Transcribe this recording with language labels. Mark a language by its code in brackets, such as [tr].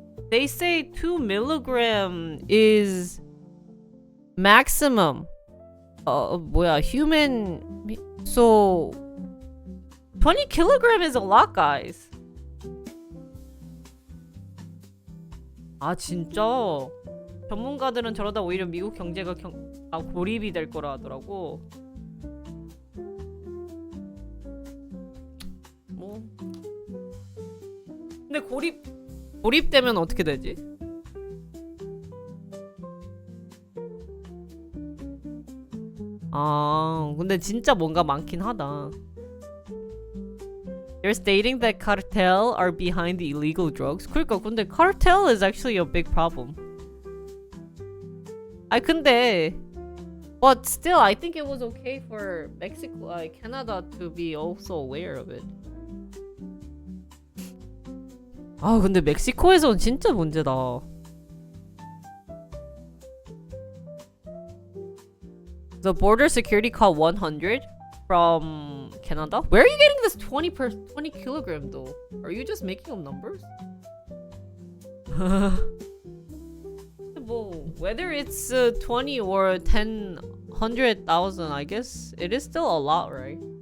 [en] They say 2 milligram is maximum. Human. So 20 kilogram is a lot, guys. [ko] 진짜. 전문가들은 저러다 오히려 미국 경제가 고립이 될 거라 하더라고. 근데 고립되면 어떻게 되지? 근데 진짜 뭔가 많긴 하다. [en] They're stating that cartel are behind the illegal drugs. [ko] 그러니까 근데 [en] cartel is actually a big problem. [ko] 근데 [en] but still I think it was okay for Mexico, Canada to be also aware of it. [ko] 근데 멕시코에선 진짜 문제다. [en] The border security call 100 from Canada. Where are you getting this 20 kilogram though? Are you just making up numbers? 뭐 whether it's 20 or 10, 100,000, I guess it is still a lot, right?